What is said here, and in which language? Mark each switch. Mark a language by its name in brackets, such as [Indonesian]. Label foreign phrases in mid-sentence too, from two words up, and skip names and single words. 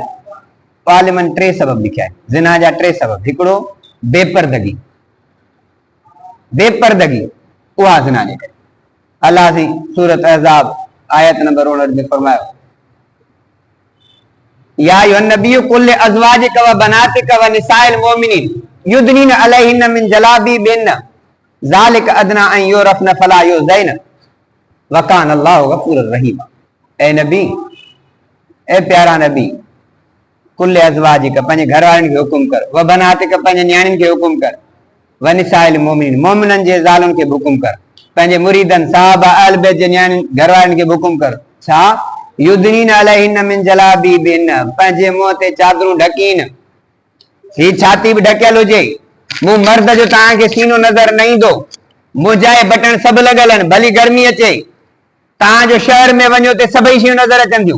[Sindhi] आलिमनि 3 सबब लिखिया आहिनि ज़िना जा। 3 सबब। हिकिड़ो बेपर्दगी, बेपर्दगी उहा ज़िना जे करे। अल्लाह जी सूरत अहज़ाब आयत नंबर 59 में फरमायो [Arabic] يا أيها النبي قل لأزواجك وبناتك ونساء المؤمنين يدنين عليهن من جلابيبهن ذلك أدنى أن يعرفن فلا يؤذين وكان الله غفورا رحيما. [Sindhi] ए नबी, ए प्यारा नबी, [Arabic] قل لأزواجك [Sindhi] पंहिंजे घर वारनि खे हुकुम कर, [Arabic] وبناتك [Sindhi] पंहिंजे न्याणियुनि खे हुकुम कर, [Arabic] ونساء المؤمنين [Sindhi] मोमिननि जे ज़ालुनि खे हुकुम कर, पंहिंजे मुरीदन साहबा अहल बैत जे न्याणियुनि घर वारनि खे हुकुम कर छा [Arabic] يدنين عليهن من جلابيبهن [Sindhi] पंहिंजे मुंहं ते चादरूं ढकीन, ही छाती बि ढकियल हुजे, मूं मर्द जो तव्हांखे सीनो नज़र न ईंदो, मुंहिंजा बटण सभु लॻल आहिनि, भली गर्मी अचे तव्हांजो शहर में वञो ते सभई शयूं नज़र अचनि थियूं।